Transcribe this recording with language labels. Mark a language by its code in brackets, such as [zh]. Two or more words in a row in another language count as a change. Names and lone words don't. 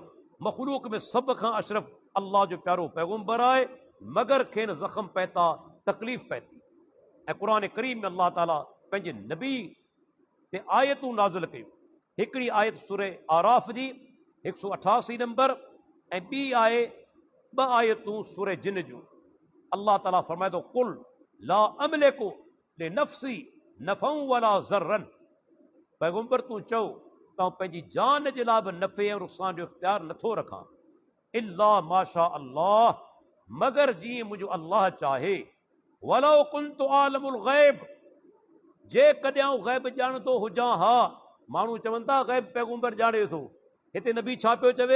[sd] मखलूक में सभ खां अशरफ अल्लाह जो प्यारो पैगुंबर आहे, मगर खेनि ज़ख़्म पएता, तकलीफ़ पएती। ऐं क़ुर करीम में अल्लाह ताला पंहिंजे नबी ते आयतूं नाज़िल कयूं। हिकिड़ी आयत सूरह आराफ़ जी 188 नंबर, ऐं ॿी आहे 2 आयतूं सूरह जिन जूं। अल्लाह ताला फरमाए थो, [ar] قل لا أملك لنفسي نفعا ولا ضرا. [sd] पैगुंबर तूं चओ त पंहिंजी जान जे लाइ बि नफ़े ऐं नुक़सान जो इख्तियार नथो रखां, [ar] إلا ما شاء الله, [sd] मगर जीअं मुंहिंजो अल्लाह चाहे। [ar] ولو كنت أعلم الغيب, [sd] जे कॾहिं ग़ैब ॼाणंदो हुजां हा। माण्हू चवनि था ग़ैब पैगुंबर ॼाणे थो, हिते नबी छा पियो चवे?